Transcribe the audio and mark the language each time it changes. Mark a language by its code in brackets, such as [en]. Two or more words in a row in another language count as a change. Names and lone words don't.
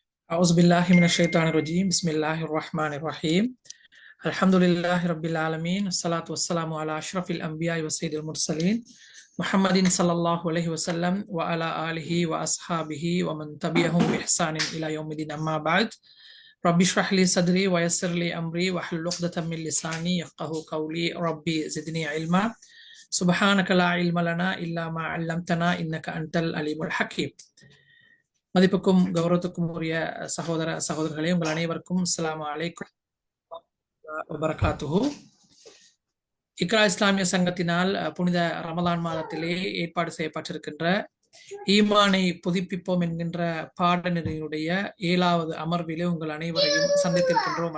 [ar] أعوذ بالله من الشيطان الرجيم بسم الله الرحمن الرحيم الحمد لله رب العالمين الصلاة والسلام على أشرف الأنبياء وسيد المرسلين محمد صلى الله عليه وسلم وعلى آله وأصحابه ومن تبعهم بإحسان إلى يوم الدين أما بعد رب اشرح لي صدري ويسر لي أمري واحلل عقدة من لساني يفقه قولي ربي زدني علما سبحانك لا علم لنا إلا ما علمتنا إنك أنت العليم الحكيم. [ta] மதிப்புக்கும் கௌரவத்துக்கும் உரிய சகோதரர்களே, உங்கள் அனைவருக்கும் [ar] السلام عليكم وبركاته. [ta] இக்ரா இஸ்லாமிய சங்கத்தினால் புனித ரமலான் மாதத்திலே ஏற்பாடு செய்யப்பட்டிருக்கின்ற ஈமானை புதுப்பிப்போம் என்கின்ற பாடநெறியுடைய 7வது அமர்விலே உங்கள் அனைவரையும் சந்தித்திருக்கின்றோம்.